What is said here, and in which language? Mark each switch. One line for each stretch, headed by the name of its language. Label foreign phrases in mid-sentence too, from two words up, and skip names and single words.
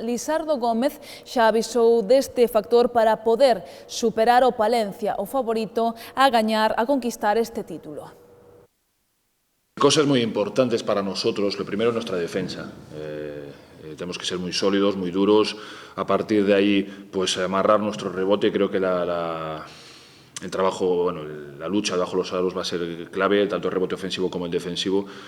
Galician: Lisardo Gómez xa avisou deste factor para poder superar o Palencia, o favorito a gañar, a conquistar este título.
Spanish: Cosas muy importantes para nosotros. Lo primero, nuestra defensa. Tenemos que ser muy sólidos, muy duros. A partir de ahí, pues amarrar nuestro rebote. Creo que la el trabajo, bueno, la lucha bajo los aros va a ser clave, tanto el rebote ofensivo como el defensivo.